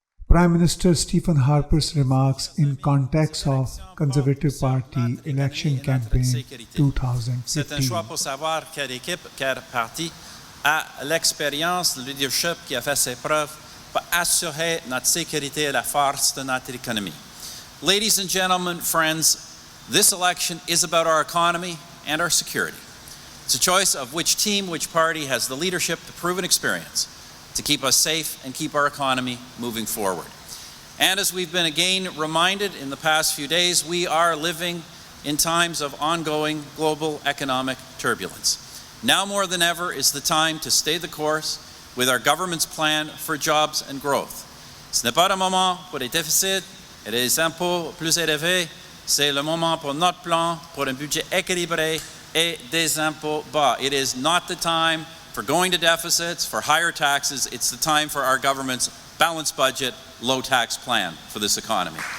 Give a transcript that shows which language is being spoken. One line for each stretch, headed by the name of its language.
English: Prime Minister Stephen Harper's remarks in context of Conservative Party election campaign 2015.
French: C'est un choix pour savoir quelle équipe, quel parti a l'expérience, le leadership qui a fait ses preuves pour assurer notre sécurité et la force de notre économie.
English: Ladies and gentlemen, friends, this election is about our economy and our security. It's a choice of which team, which party has the leadership, the proven experience to keep us safe and keep our economy moving forward. And as we've been again reminded in the past few days, we are living in times of ongoing global economic turbulence. Now more than ever is the time to stay the course with our government's plan for jobs and growth.
French: Ce n'est pas le moment pour les déficits et les impôts plus élevés, c'est le moment pour notre plan, pour un budget équilibré et des impôts bas.
English: It is not the time for going to deficits, for higher taxes. It's the time for our government's balanced budget, low tax plan for this economy.